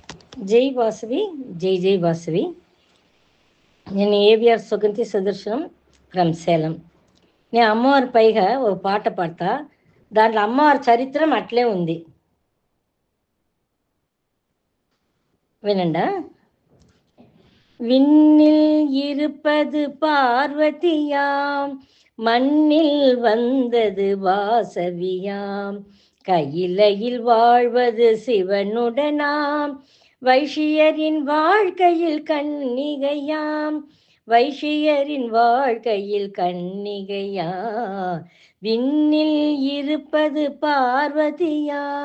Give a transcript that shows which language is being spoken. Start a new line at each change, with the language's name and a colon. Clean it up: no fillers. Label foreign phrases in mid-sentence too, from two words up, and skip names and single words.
Telugu: జై వాసవి జై జై వాసవి. నేను ఏవిఆర్ సుగంతి సుదర్శనం ఫ్రమ్ సేలం. నేను అమ్మవారి పైగా ఒక పాట పాడతా. దాంట్లో అమ్మవారి చరిత్రం అట్లే ఉంది, వినండా.
Tamil: விண்ணில் இருப்பது பார்வதியாம், மண்ணில் வந்தது வாசவியாம், கையிலையில் வாழ்வது சிவனுடனாம், வைஷியரின் வாழ்க்கையில் கன்னிகையாம், வைஷியரின் வாழ்க்கையில் கன்னிகையா, விண்ணில் இருப்பது பார்வதியா.